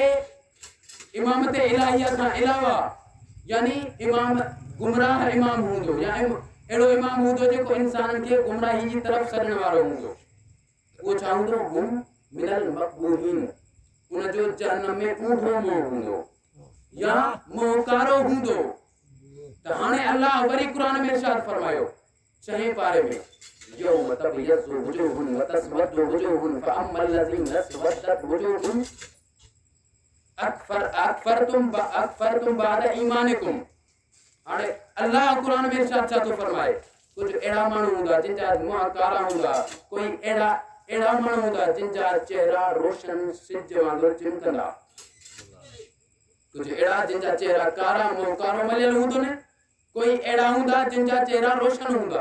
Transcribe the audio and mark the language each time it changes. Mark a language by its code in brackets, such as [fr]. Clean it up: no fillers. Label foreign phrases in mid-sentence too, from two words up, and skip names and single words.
[sd] इलाहिया खां अलावा यानी इमाम गुमराह इमाम हूंदो या अहिड़ो इमाम हूंदो जेको इंसाननि खे गुमराही जी तरफ़ सॾण वारो हूंदो वो छा हूंदो [ar] هم من المقبوحين [sd] उन जो जहन्नम में ऊंधो मुंहुं हूंदो या मोहकारो हूंदो त हाणे अल्लाह वरी क़ुरान में इरशाद फरमायो 6 पारे में [ar] يوم تبيض وجوه وتسود وجوه فأما الذين اسودت وجوههم أكفرتم بعد إيمانكم [sd] हाणे अल्लाह क़ुरान में इरशाद छा थो फरमाए कुछ अहिड़ा माण्हू हूंदा जिन जा मुंहं कारा हूंदा कोई अहिड़ा माण्हू हूंदा जिन जा चेहरा रोशन सिज वांगुरु चिमकंदा कुछ एड़ा जिनजा चेहरा कारा मोकारो मलियल हूंदो ने, कोई एड़ा हूंदा जिनजा चेहरा रोशन हूंदा।